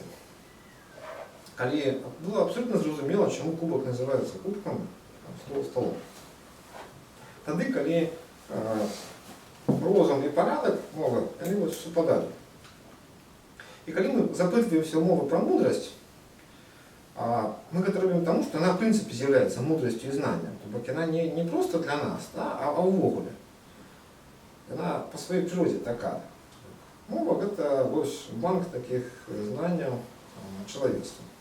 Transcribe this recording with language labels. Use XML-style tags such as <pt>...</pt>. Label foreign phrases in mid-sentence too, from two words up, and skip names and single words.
<uk>Коли було абсолютно зрозуміло, чому кубок називається кубком, а столом. Тоді, коли розум і порядок мови, вони совпадали. І коли ми запитуємося у мови про мудрость,</uk> <ru>мы это</ru> <uk>робимо тому,</uk> <ru>что она в принципе является мудростью и знанием. Тобто она не просто для нас, да, а увогуле. Она по своей природе такая. Мова – это банк таких знаний человечества.</ru>